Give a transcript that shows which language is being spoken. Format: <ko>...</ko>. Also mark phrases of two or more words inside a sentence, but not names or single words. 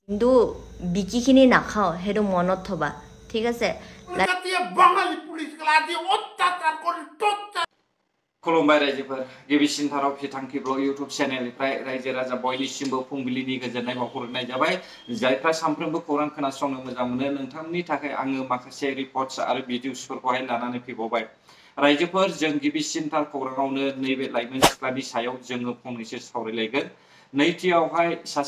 <brx>কিন্তু বিকিখিনি নাখাও হেতু</brx> <as>মনত থবা ঠিক আছে</as> <bn>বাঙালি পুলিশ গলাদি অত্যাচার করে</bn> <brx>खुलुमबाय रायजोफोर गिबिसिनथाराव फिथांखि ब्लग इउटुब चेनेलनिफ्राय रायजो राजा बयनिसिमबो फुंबिलिनि गोजोननाय बावहरनाय जाबाय जायफ्रा सानफ्रोमबो खौरां खोनासंनो मोजां मोनो नोंथांमोननि थाखाय आङो माखासे रिपर्ट्स आरो भिडिअसफोरखौहाय लानानै फैबावबाय रायजोफोर जों गिबिसिनथार खौराङावनो नैबे लाइमोन सिख्लानि सायाव जोङो फंनैसो सावरायलायगोन नैथियावहाय सासे</brx>